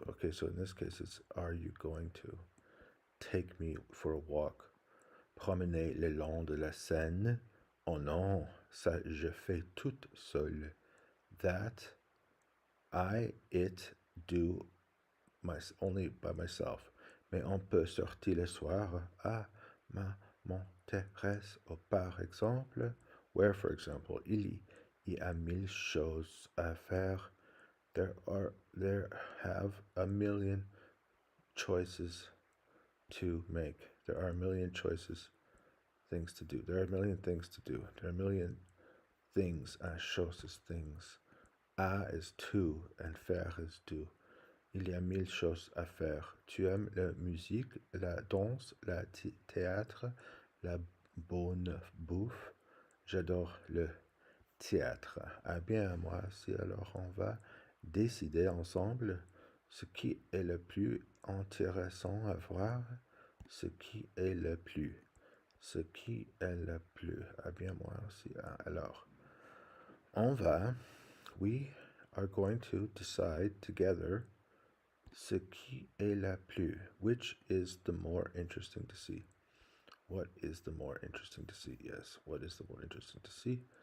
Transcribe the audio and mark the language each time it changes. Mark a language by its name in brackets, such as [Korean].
[English] Okay, so in this case, it's are you going to take me for a walk? [French] Promener le long de la Seine? Oh non, ça je fais toute seule. [English] That it do only by myself. [French] Mais on peut sortir le soir à mon terrasse, par exemple. [English] Where, for example, [French] il y a mille choses à faire. [English] There have a million choices to make. There are a million choices, things to do. There are a million things to do. There are a million things. Choses is things. À is to, and faire is do. [French] Il y a mille choses à faire. Tu aimes la musique, la danse, le théâtre, la bonne bouffe. J'adore le théâtre. Ah bien, moi aussi, alors on va décider ensemble ce qui est le plus intéressant à voir, ce qui est le plus. Ah bien, moi aussi. [English] Alors, we are going to decide together [French] ce qui est le plus, [English] which is the more interesting to see. What is the more interesting to see? Yes, what is the more interesting to see?